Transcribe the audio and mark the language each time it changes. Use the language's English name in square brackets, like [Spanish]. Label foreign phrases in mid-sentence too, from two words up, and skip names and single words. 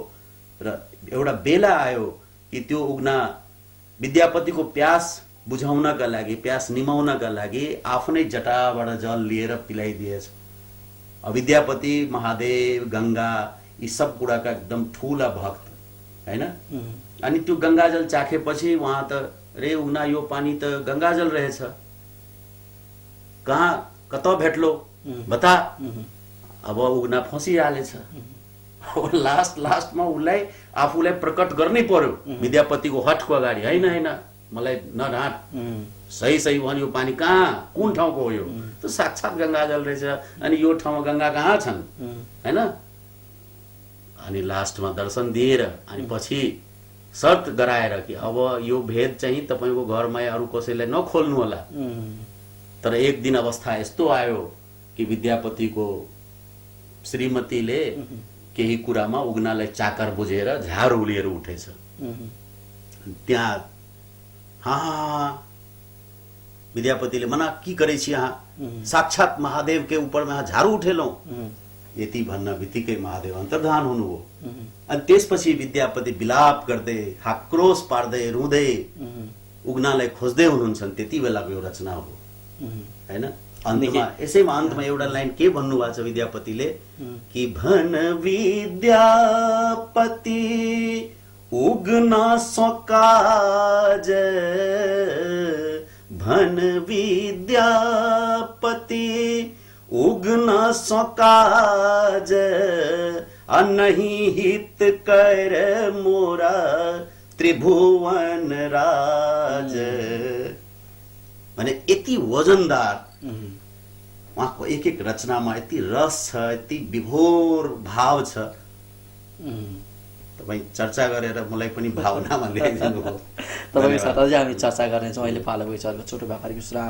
[Nepali] र एउटा बेला आयो कि त्यो उगना विद्यापतिको प्यास बुझाउनका लागि, प्यास निमाउनका लागि आफ्नै जटाबाट जल लिएर पिलाइदिएछ। विद्यापति महादेव, गंगा यी सब कुराका एकदम ठूला भक्त हैन। अनि त्यो गंगाजल चाखेपछि उहाँ त रे उगना यो पानी त गंगाजल रहेछ, [Maithili] कहाँ कत भेट्लो बता। [Nepali] अब उगना फसिहालेछ। लास्टमा उसलाई आफूलाई प्रकट गर्नै पर्यो विद्यापतिको हटको अगाडि, हैन मलाई नढाँट, सही भन्यो पानी कहाँ, कुन ठाउँको हो यो, त साक्षात गंगाजल रहेछ। अनि यो ठाउँमा गंगा कहाँ छन् हैन। अनि लास्टमा दर्शन दिएर अनि पछि शर्त गराएर कि अब यो भेद चाहिँ तपाईको घरमा अरू कसैलाई नखोल्नु होला। तर एक दिन अवस्था यस्तो आयो कि विद्यापतिको श्रीमतीले केही कुरामा उगनालाई चाकर बुझेर झार उलिएर उठेछ। त्यहाँ विद्यापतिले [Maithili] मना की करे छी यहाँ, साक्षात महादेव के ऊपर में झारू उठेलौं, [Nepali] यति भन्न बित्तिकै महादेव अन्तर्धान हुनुभयो। अनि त्यसपछि विद्यापति विलाप गर्दै, आक्रोश पार्दै, रुँदै उगनालाई खोज्दै हुनुहुन्छ। त्यति बेलाको यो रचना हो हैन। अन्तमा यसैमा अन्तमा एउटा लाइन के भन्नुभएको छ विद्यापतिले कि [Maithili] भन विद्यापति उगना सकाज, भन विद्यापति उगना सकाज, नहीं हित कर मोरा त्रिभुवन राज। [Nepali] माने यति वजनदार उहाँको एक एक रचनामा यति रस छ, यति विभोर भाव छ। तपाईँ चर्चा गरेर मलाई पनि भावनामा ल्याइदिनु हो। तपाईको साथ अझै हामी चर्चा गर्नेछौँ। अहिले पालो विचारको छोटो व्यापारिक विश्राम।